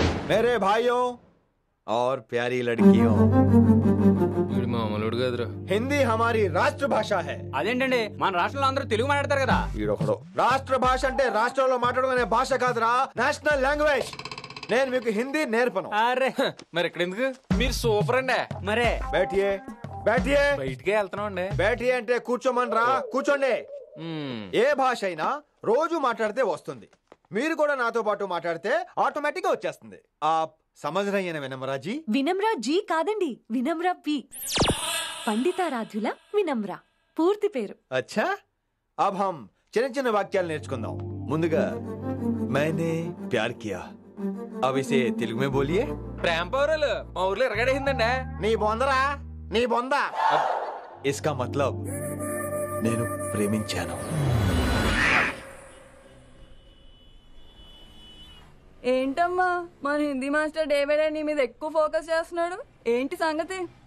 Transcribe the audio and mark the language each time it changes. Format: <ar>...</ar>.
<hi>मेरे भाइयों और प्यारी लड़कियों,</hi> <te>మామూలుడు కదరా.</te> <hi>హిందీ हमारी రాష్ట్ర భాష है.</hi> <te>అదేంటండి, మన రాష్ట్రంలో అందరూ తెలుగు మాట్లాడతారు కదా. రాష్ట్ర భాష అంటే రాష్ట్రంలో మాట్లాడుకునే భాష కాదురా, నేషనల్ లాంగ్వేజ్. నేను మీకు హిందీ నేర్పను. అరే మరి ఇక్కడ ఎందుకు? మీరు సూపర్ అండి. మరే</te> <hi>బేటియే బేటియే</hi> <te>బయటికే వెళ్తున్నాం అండి. బేటియే అంటే కూర్చోమనరా, కూర్చోండి. ఏ భాష అయినా రోజు మాట్లాడితే వస్తుంది. మీరు కూడా నాతో పాటు మాట్లాడితే ఆటోమేటిక్ గా వచ్చేస్తుంది.</te> <hi>సమझ रही है विनम्रा जी?</hi> <te>వినమ్రా జీ కాదండి, వినమ్రా పి. పండితారాధ్యుల వినమ్రా పూర్తి పేరు.</te> <hi>అచ్చా, అబ్ హమ్</hi> <te>చిన్న చిన్న వాక్యాలు నేర్చుకుందాం. ముందుగా</te> <hi>मैंने प्यार किया. अब इसे తెలుగు में बोलिए.</hi> <te>ప్రేమ పౌరులు మా ఊర్లో ఎరగడేసిందండి. నీ బొందరా, నీ బొంద.</te> <hi>इसका मतलब</hi> <te>నేను ప్రేమించాను. ఏంటమ్మా మన Hindi master day by day నీ మీద ఎక్కువ ఫోకస్ చేస్తున్నాడు. ఏంటి సంగతి?</te>